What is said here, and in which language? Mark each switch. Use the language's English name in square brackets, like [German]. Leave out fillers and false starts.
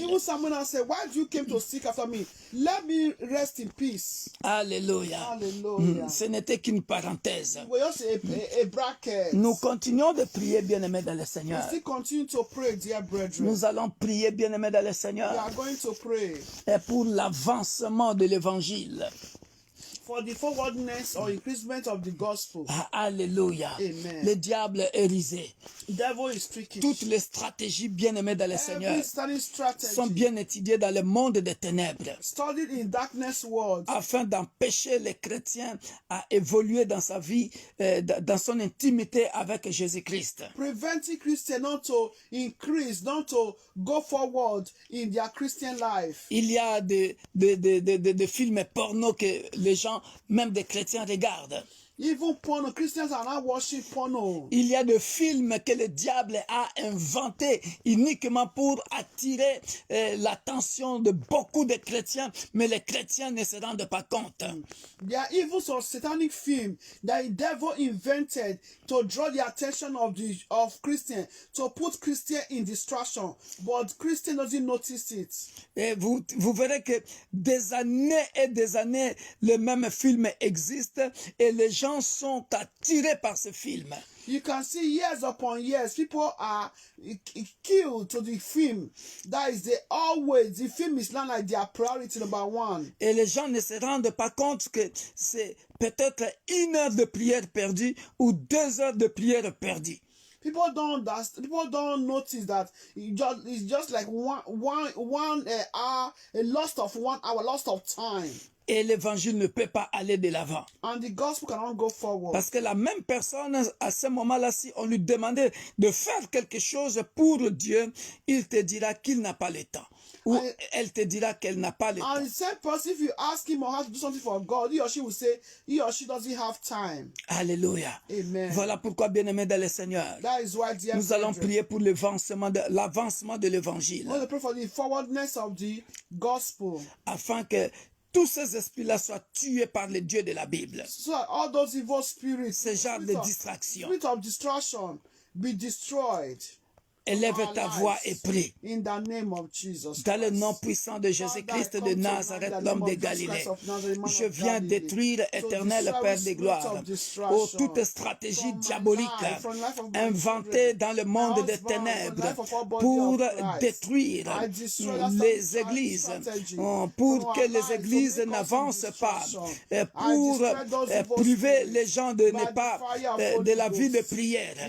[English] Even Samuel said, why do you came to seek after me? Let me rest in peace. [French] Alléluia. [English] Hallelujah. [French] Ce n'était qu'une parenthèse. [English] It was just a bracket. [French] Nous continuons de prier, bien-aimés dans le Seigneur. [English] We still continue to pray, dear brethren. [French] Nous allons prier, bien-aimés dans le Seigneur, [English] We are going to pray [French] et pour l'avancement de l'évangile. [English] for the forwardness or increasement of the gospel. [French] Alléluia. [English] Amen. [French] Le diable est risé. [English] Devil is tricky. [French] Toutes les stratégies bien-aimées dans le Seigneur sont bien étudiées dans le monde des ténèbres, [English] studied in darkness world, [French] afin d'empêcher les chrétiens à évoluer dans sa vie, dans son intimité avec Jésus-Christ. [English] preventing Christians not to increase, not to go forward in their Christian life. [French] Il y a des films porno que les gens, même des chrétiens, regardent. [English] Even porno, Christians are now watching porno. [French] Il y a des films que le diable a inventés uniquement pour attirer l'attention de beaucoup de chrétiens, mais les chrétiens ne se rendent pas compte. [English] There are even some satanic film that the devil invented to draw the attention of Christians, to put Christians in distraction, but Christian doesn't notice it. [French] Et vous verrez que des années et des années, le même film existe et les gens sont attirés par ce film. [English] You can see years upon years, people are killed to the film. That is the film is not like their priority number one. [French] Et les gens ne se rendent pas compte que c'est peut-être 1 heure de prière perdue ou 2 heures de prière perdue. [English] People don't notice that it's just like one hour, a loss of 1 hour, loss of time. [French] Et l'évangile ne peut pas aller de l'avant. [English] And the gospel cannot go forward. [French] Parce que la même personne, à ce moment-là, si on lui demandait de faire quelque chose pour Dieu, il te dira qu'il n'a pas le temps. Ou elle te dira qu'elle n'a pas le temps. [English] And the same person, if you ask him or her to do something for God, he or she will say he or she doesn't have time. [French] Alléluia. [English] Amen. [French] Voilà pourquoi, bien-aimés dans le Seigneur, [English] That is why, dear [French] nous allons prier pour l'avancement de l'évangile. [English] We want to pray for the forwardness of the gospel. [French] Afin que tous ces esprits-là soient tués par le Dieu de la Bible. [English] So all those evil spirits, [French] Ce genre de distraction. [English] spirit of distraction, be destroyed. [French] Élève ta voix et prie. [English] In the name of Jesus. [French] Dans le nom puissant de Jésus-Christ de Nazareth, l'homme de Galilée, je viens détruire, éternel Père des gloires, toute stratégie diabolique inventée dans le monde des ténèbres pour détruire les églises, pour que les églises n'avancent pas, pour priver les gens de la vie de prière.